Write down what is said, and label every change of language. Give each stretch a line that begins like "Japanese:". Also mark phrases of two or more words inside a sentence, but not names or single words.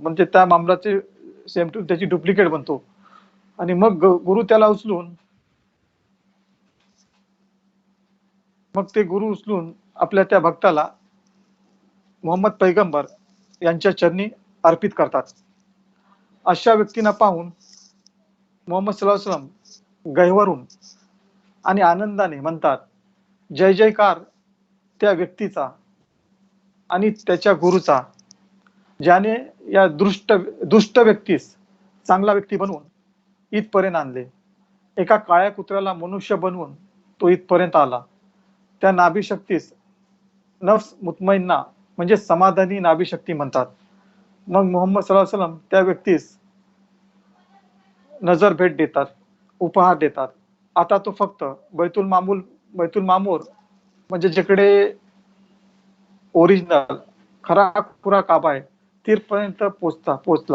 Marathi: म्हणजे त्या मामलाचे
English: same to
Marathi: त्याची डुप्लिकेट बनतो. आणि मग गुरु त्याला उचलून ते गुरु उचलून आपल्या त्या भक्ताला मोहम्मद पैगंबर यांच्या चरणी अर्पित करतात. अशा व्यक्तींना पाहून मोहम्मद
Arabic: صلى الله عليه وسلم
Marathi: गहिवरून आणि आनंदाने म्हणतात, जय जयकार त्या व्यक्तीचा आणि त्याच्या गुरुचा ज्याने या दुष्ट व्यक्तीस चांगला व्यक्ती बनवून इथपर्यंत आणले. एका काळ्या कुत्र्याला मनुष्य बनवून तो इथपर्यंत आला. त्या नाभी शक्तीस
Arabic: نفس مطمئنة
Marathi: म्हणजे समाधानी नाभी शक्ती म्हणतात. मग मोहम्मद
Arabic: صلى الله عليه وسلم
Marathi: त्या व्यक्तीस नजर भेट देतात, उपहार देतात. आता तो फक्त बैतुल मामूर म्हणजे जिकडे ओरिजिनल खरा खुरा काबा आहे तिथपर्यंत पोचला.